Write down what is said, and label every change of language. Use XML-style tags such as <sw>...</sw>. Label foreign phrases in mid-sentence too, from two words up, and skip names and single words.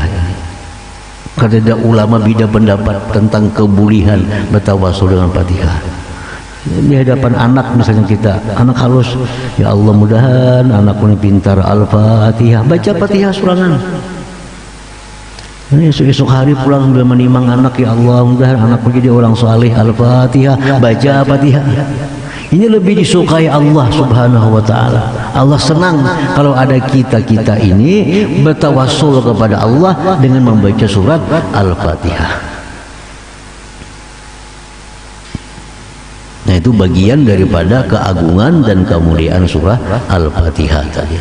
<id>Kada ulama beda pendapat tentang kebolehan bertawassul dengan Fatihah. Di hadapan anak misalnya kita, anak halus, ya Allah mudahan anakku ini pintar, Al-Fatihah, baca Fatihah surangan. Ini esok hari pulang sambil menimang anak, ya Allah mudah anakku jadi orang saleh, Al-Fatihah, baca Fatihah. Ini lebih disukai Allah</id> <ar>Subhanahu wa taala.</ar> <id>Allah senang kalau ada kita ini bertawassul kepada Allah dengan membaca surat Al-Fatihah. Nah, itu bagian daripada keagungan dan kemuliaan surah Al-Fatihah tadi.</id>